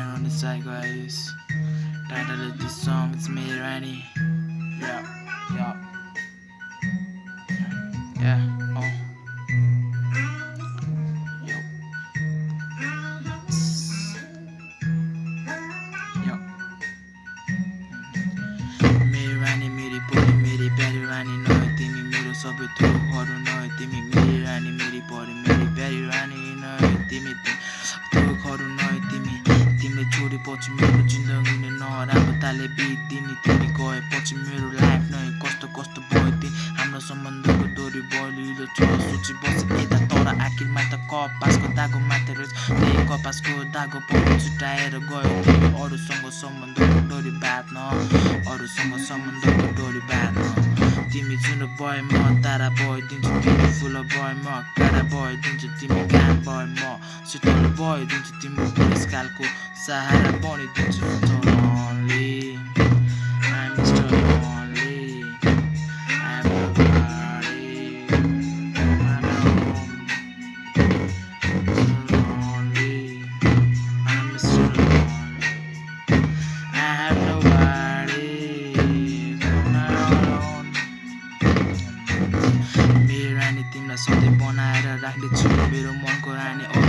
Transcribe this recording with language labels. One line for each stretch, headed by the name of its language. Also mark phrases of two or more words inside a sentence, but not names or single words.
English: inside, guys. Title of this song is Meri Rani. Yeah, yeah, yeah. Oh, yo, yo.
Nepali: मेरी रानी, मेरी पोरी, मेरी बेरी रानी. न, तिमी मेरो सबै थोकहरू न, तिमी मेरी रानी, मेरी पोरी, मेरी बेरी रानी. न, तिमी थोकहरू न, तिमीले छोडेपछि मेरो जिन्दगी नै नराम्रो तालले बित्दिने तिमी गएपछि मेरो लाइफ नै कस्तो कस्तो भयो तिमी हाम्रो सम्बन्धको डोरी बलिलो छ सोची बसे यता तर आखिरमा त कपासको दागो मात्र रहेछ त्यही कपासको दागो पनि छुट्याएर गयो तिमी अरूसँग सम्बन्धको डोरी बाँध्न अरूसँग सम्बन्धको डोरी बाँध्न तिमी जुन भए म तारा भइदिन्छु तिमी फुल भए म काँडा भइदिन्छु तिमी घाम भए म शीतल भइदिन्छु तिम्रो पुरस्कारको सहारा बनिदिन्छु
English: lonely I'm Mr. Lonely I'm nobody lonely I'm Mr. Lonely I have nobody
Nepali: Meri Rani तिमीलाई सधैँ बनाएर राख्नेछु मेरो मनको रानी अरू